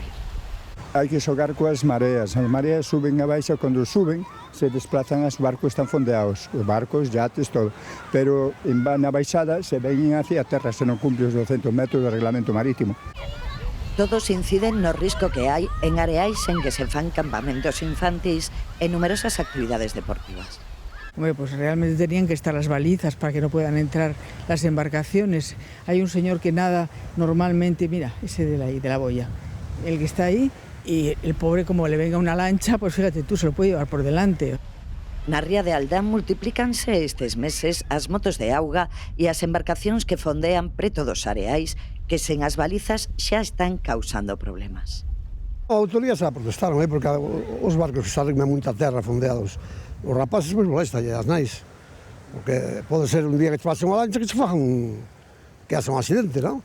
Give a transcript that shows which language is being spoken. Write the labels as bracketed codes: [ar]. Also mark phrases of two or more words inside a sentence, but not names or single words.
[gl] Hai que xogar coas mareas. As mareas suben a baixa, cando suben, se desplazan, os barcos están fondeados. Os barcos, yates, todo. Pero na baixada se ven hacia a terra, se non cumple os 200 metros do reglamento marítimo. Todos inciden no risco que hai en areais en que se fan campamentos infantís e numerosas actividades deportivas. [es] Hombre, pues realmente tenían que estar las balizas para que no puedan entrar las embarcaciones. Hay un señor que nada normalmente, mira, ese de la boya, el que está ahí, y el pobre, como le venga una lancha, pues fíjate tú, se lo puede llevar por delante. [gl] Na ría de Aldán multiplícanse estes meses as motos de auga e as embarcacións que fondean preto dos areais que sen as balizas xa están causando problemas. A autoridade xa protestaron, porque os barcos que salen a moita terra fondeados, os rapaces pois molestan e as nais, porque pode ser un día que te pase unha lancha que se faja que [es] hace un accidente, [gl] non?